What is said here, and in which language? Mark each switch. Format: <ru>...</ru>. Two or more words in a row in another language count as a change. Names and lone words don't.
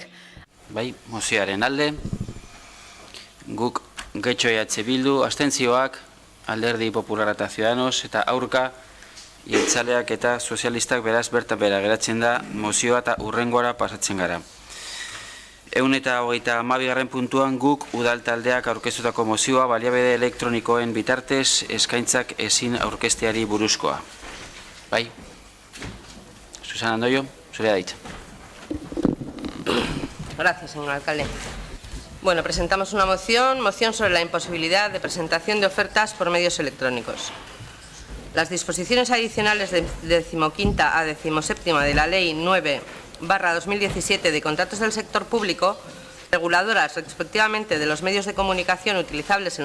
<eu>Bai, mozioaren alde, guk Getxo EH Bildu, abstentzioak, Alderdi Popular eta Ciudadanos, eta aurka, jeltzaleak eta sozialistak beraz bertan bera geratzen da mozioa eta hurrengora pasatzen gara. 122. puntuan guk udal taldeak aurkeztutako mozioa baliabide elektronikoen bitartez eskaintzak ezin aurkezteari buruzkoa. Bai? Susana Andoio, zurea da hitza.</eu> <es>Gracias, señor alcalde. Bueno, presentamos una moción sobre la imposibilidad de presentación de ofertas por medios electrónicos. Las disposiciones adicionales de 15ª a 17ª de la Ley 9/2017 de contratos del sector público, reguladoras respectivamente de los medios de comunicación utilizables en</es>